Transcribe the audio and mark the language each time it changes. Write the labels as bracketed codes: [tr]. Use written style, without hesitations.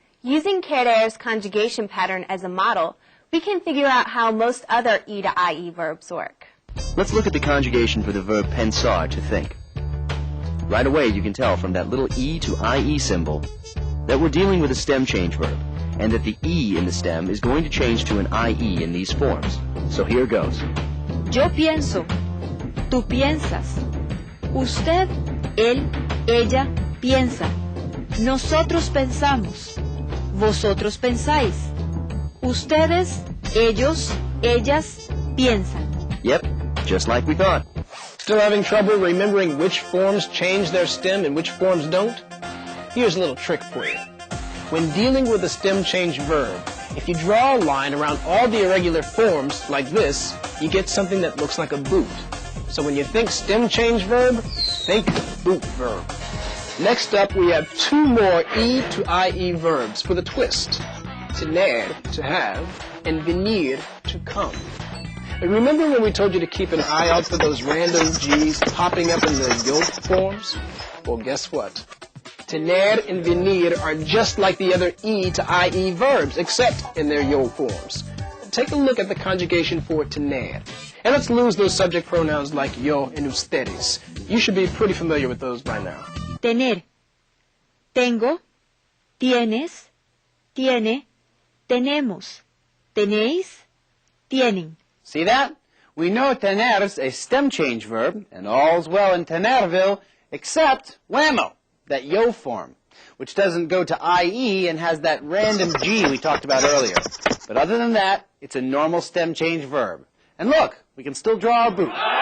[en] Using querer's conjugation pattern as a model, we can figure out how most other E to IE verbs work. Let's look at the conjugation for the verb pensar, to think. Right away, you can tell from that little E to IE symbol that we're dealing with a stem change verb, and that the E in the stem is going to change to an IE in these forms. So here goes. [es] Yo pienso, tú piensas, usted, él, ella piensa, nosotros pensamos, vosotros pensáis, ustedes, ellos, ellas piensan. [en] Yep, just like we thought. Still having trouble remembering which forms change their stem and which forms don't? Here's a little trick for you. When dealing with a stem change verb, if you draw a line around all the irregular forms like this, you get something that looks like a boot. So when you think stem change verb, think boot verb. Next up, we have 2 more E to IE verbs with a twist. Tener, to have, and venir, to come. And remember when we told you to keep an eye out for those random G's popping up in the yo forms? Well, guess what? Tener and venir are just like the other E to IE verbs, except in their yo forms. Take a look at the conjugation for tener. And let's lose those subject pronouns like yo and ustedes. You should be pretty familiar with those by now. [es] Tener. Tengo, tienes, tiene, tenemos, tenéis, tienen. [en] See that? We know tener's a stem change verb, and all's well in Tenerville, except whammo, that yo form, which doesn't go to IE and has that random G we talked about earlier. But other than that, it's a normal stem change verb. And look, we can still draw our boot.